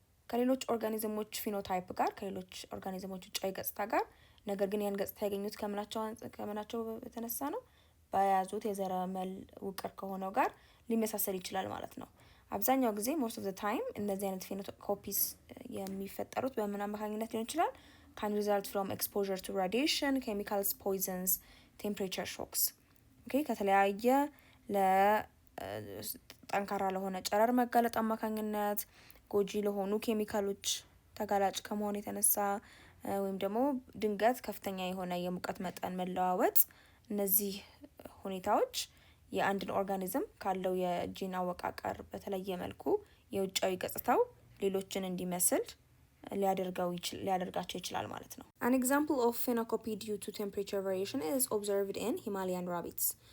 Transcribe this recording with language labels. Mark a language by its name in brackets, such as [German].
[Amharic] ከሌሎች ኦርጋኒዝሞች ፊኖታይፕ ጋር ከሌሎች ኦርጋኒዝሞች ውጫዊ ገጽታ ጋር። ነገር ግን ያን ገጽታ ያገኙት ከምናቸው የተነሳ ነው? በያዙት የዘረመል ውቅር ከሆነው ጋር ሊመሳሰል ይችላል ማለት ነው። አብዛኛው ጊዜ [English] most of the time [Amharic] እነዚህ አይነት ፌኖኮፒስ የሚፈጠሩት በምን አማካኝነት ሊሆን ይችላል? [English] can result from exposure to radiation, chemicals, poisons, temperature shocks. [Amharic] ከተለያየ ለጠንካራ ለሆነ ጨረር መጋለጥ አማካኝነት ጎጂ ለሆኑ ኬሚካሎች ተጋላጭ ከመሆን የተነሳ ወይም ደግሞ ድንገት ከፍተኛ የሆነ የሙቀት መጠን መለዋወጥ እነዚህ ሁኔታዎች የአንድን ኦርጋኒዝም ካለው የጂን አወቃቀር በተለየ መልኩ የውጫዊ ገጽታው ሌሎችን እንዲመስል ሊያደርጋቸው ይችላል ማለት ነው። [English] An example of phenocopy due to temperature variation is observed in Himalayan rabbits.